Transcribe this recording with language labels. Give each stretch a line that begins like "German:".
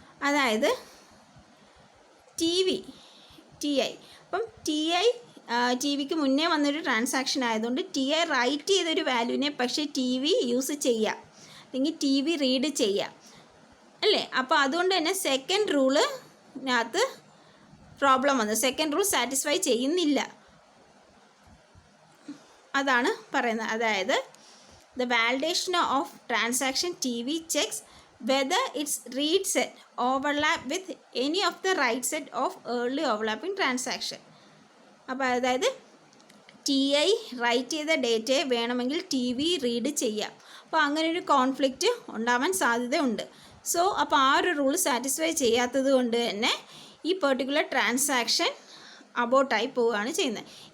Malayalam: അതായത് TI അപ്പം T വിക്ക് മുന്നേ വന്നൊരു ട്രാൻസാക്ഷൻ ആയതുകൊണ്ട് TI റൈറ്റ് ചെയ്തൊരു വാല്യൂവിനെ പക്ഷേ TV യൂസ് ചെയ്യാം അല്ലെങ്കിൽ TV റീഡ് ചെയ്യാം അല്ലേ. അപ്പോൾ അതുകൊണ്ട് തന്നെ സെക്കൻഡ് റൂളിനകത്ത് പ്രോബ്ലം വന്നു. സെക്കൻഡ് റൂൾ സാറ്റിസ്ഫൈ ചെയ്യുന്നില്ല, അതാണ് പറയുന്നത്.
English: അതായത് the validation of transaction TV checks whether its read set overlap with any of the write set of early overlapping transaction.
Malayalam: അപ്പോൾ അതായത് TI റൈറ്റ് ചെയ്ത ഡേറ്റയെ വേണമെങ്കിൽ TV റീഡ് ചെയ്യാം. അപ്പോൾ അങ്ങനെ ഒരു കോൺഫ്ലിക്റ്റ് ഉണ്ടാവാൻ സാധ്യതയുണ്ട്. സോ അപ്പോൾ ആ ഒരു റൂൾ സാറ്റിസ്ഫൈ ചെയ്യാത്തത് കൊണ്ട് തന്നെ ഈ പെർട്ടിക്കുലർ ട്രാൻസാക്ഷൻ അബോട്ടായി പോവുകയാണ് ചെയ്യുന്നത്.